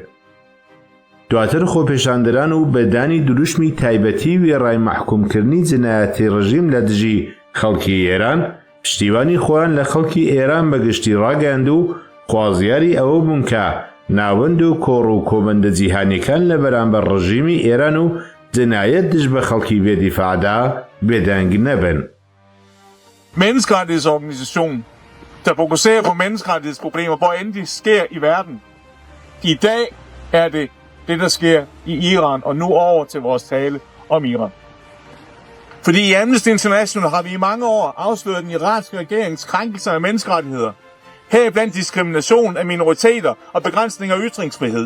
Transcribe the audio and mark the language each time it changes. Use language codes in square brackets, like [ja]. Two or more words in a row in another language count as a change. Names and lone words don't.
[ckb] دواتر خۆپێشاندەران و بەدانی دروشمی تایبەتی وێڕای محکومکردنی جەنایەتی ڕژیم لە دژی خەڵکی ئێران پشتیوانی خۆیان لە خەڵکی ئێران بەگشتی ڕاگەاند و خوازیاری ئەوە بوون کە ناوەند و کۆڕ و کۆبەندە جیهانیەکان لە بەرامبەر ڕژیمی ئێران و جەنایەت دژ بە خەڵکی بێدیفاعدا بێدەنگ نەبن. [da] Menneskerettighedsorganisation, der fokuserer på menneskerettighedsproblemer, hvor end de sker i verden. I dag er det, der sker i Iran, og nu over til vores tale om Iran. Fordi i Amnesty International har vi i mange år afsløret den iranske regerings krænkelser af menneskerettigheder, heriblandt diskrimination af minoriteter og begrænsning af ytringsfrihed.